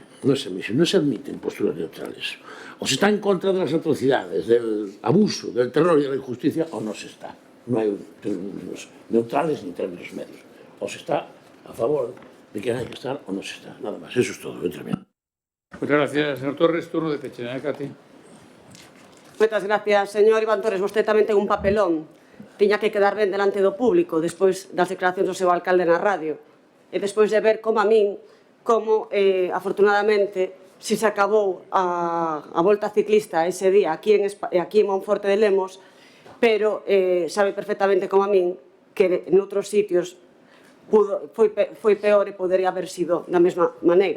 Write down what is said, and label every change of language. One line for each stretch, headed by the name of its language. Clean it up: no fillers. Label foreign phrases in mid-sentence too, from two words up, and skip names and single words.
Spanish: No se admiten posturas neutrales. O se está en contra de las atrocidades, del abuso, del terror y de la injusticia, o no se está. No hay términos neutrales ni términos medios. O se está a favor de que hay que estar o no se está. Nada más. Eso es todo. Muchas gracias, señor Torres. Turno de Peche. Cati.
Galician: Moitas gracias, señor Iván Torres. Vostede tamén ten un papelón. Tiña que quedar ben delante do público despois das declaracións do seu alcalde na radio e despois de ver como a min, como afortunadamente se acabou a volta ciclista ese día aquí en Monforte de Lemos, pero sabe perfectamente como a min que noutros sitios foi peor e podería haber sido da mesma maneira.